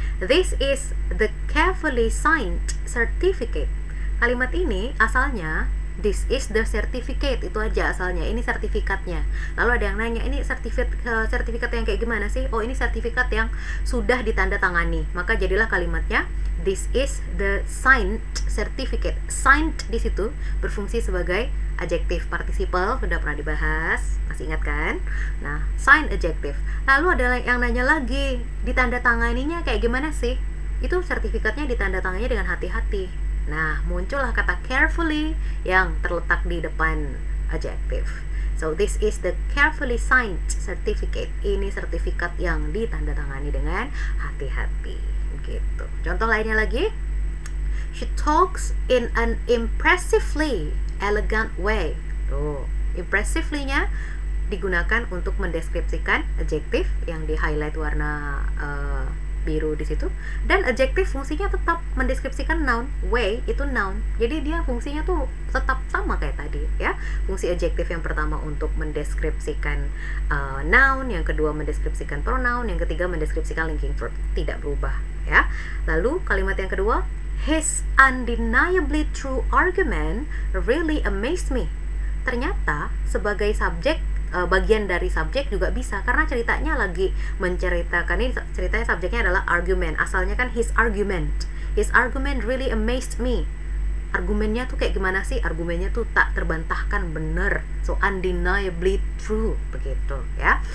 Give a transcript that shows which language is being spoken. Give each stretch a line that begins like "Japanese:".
English: This is the carefully signed certificate.
Indonesian: Kalimat ini asalnya
English: this is the certificate,
Indonesian: itu aja asalnya, ini sertifikatnya. Lalu ada yang nanya, ini sertifikat yang kayak gimana sih? Oh, ini sertifikat yang sudah ditandatangani. Maka jadilah kalimatnya
English: this is the signed certificate.
Indonesian: Signed di situ berfungsi sebagai adjektif participle, sudah pernah dibahas, masih ingat kan? Nah, signed adjektif. Lalu ada yang nanya lagi, ditandatanganinya kayak gimana sih? Itu sertifikatnya ditandatangannya dengan hati-hati. Nah, muncullah kata carefully yang terletak di depan adjektif.
English: So, this is the carefully signed certificate.
Indonesian: Ini sertifikat yang ditandatangani dengan hati-hati. Gitu. Contoh lainnya lagi.
English: She talks in an impressively elegant way.
Indonesian: Tuh, impressively-nya digunakan untuk mendeskripsikan adjektif yang di highlight warna biru di situ. Dan adjective fungsinya tetap mendeskripsikan noun. Way itu noun. Jadi dia fungsinya tuh tetap sama kayak tadi ya. Fungsi adjective yang pertama untuk mendeskripsikan noun, yang kedua mendeskripsikan pronoun, yang ketiga mendeskripsikan linking verb. Tidak berubah ya. Lalu kalimat yang kedua,
English: his undeniably true argument really amazed me.
Indonesian: Ternyata sebagai subjek, bagian dari subjek juga bisa, karena ceritanya lagi menceritakan, ini ceritanya subjeknya adalah argument, asalnya kan
English: his argument really amazed me.
Indonesian: Argumennya tuh kayak gimana sih? Argumennya tuh tak terbantahkan bener,
English: so undeniably true,
Indonesian: begitu ya.